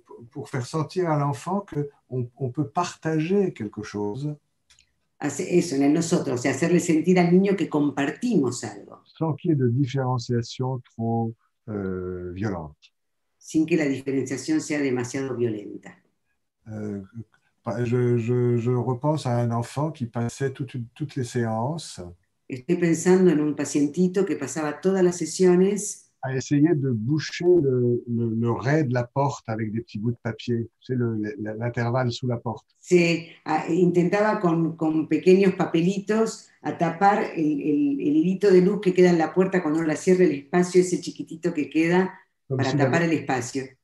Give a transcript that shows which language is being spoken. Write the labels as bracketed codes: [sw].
[fr] pour faire sentir à l'enfant qu'on peut partager quelque chose [es] Hace eso en el nosotros, o sea, hacerle sentir al niño que compartimos algo, [fr] sans qu'il y ait de différenciation trop violente. [es] sin que la diferenciación sea demasiado violenta. [fr] Euh, je repense à un enfant qui passait toutes les séances [es] Estoy pensando en un pacientito que pasaba todas las sesiones [fr] à essayer de boucher le ray de la porte avec des petits bouts de papier, tu sais, l'intervalle sous la porte. [es] intentaba con pequeños papelitos a tapar el hilito de luz que queda en la puerta cuando uno la cierra, el espacio ese chiquitito que queda para tapar el espacio.